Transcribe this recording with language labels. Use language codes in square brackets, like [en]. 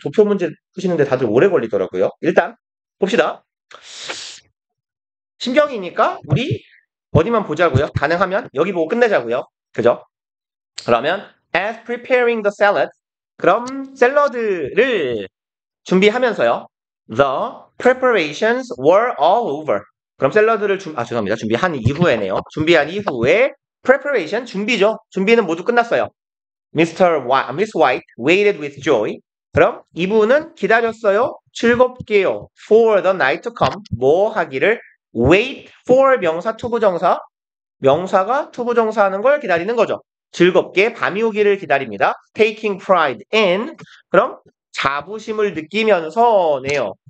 [ko] 도표 문제 푸시는데 다들 오래 걸리더라고요. 일단 봅시다. 신경이니까 우리 어디만 보자고요. 가능하면 여기 보고 끝내자고요. 그죠? 그러면 [en] as preparing the salad [ko] 그럼 샐러드를 준비하면서요. [en] The preparations were all over. [ko] 그럼 샐러드를 죄송합니다. 준비한 이후에네요. 준비한 이후에 preparation 준비죠. 준비는 모두 끝났어요. [en] Miss White waited with joy. [ko] 그럼 이분은 기다렸어요. 즐겁게요. [en] For the night to come. [ko] 뭐 하기를? [en] Wait for [ko] 명사 투부정사. 명사가 투부정사 하는 걸 기다리는 거죠. 즐겁게 밤이 오기를 기다립니다. [en] Taking pride in. [ko] 그럼 자부심을 느끼면서네요.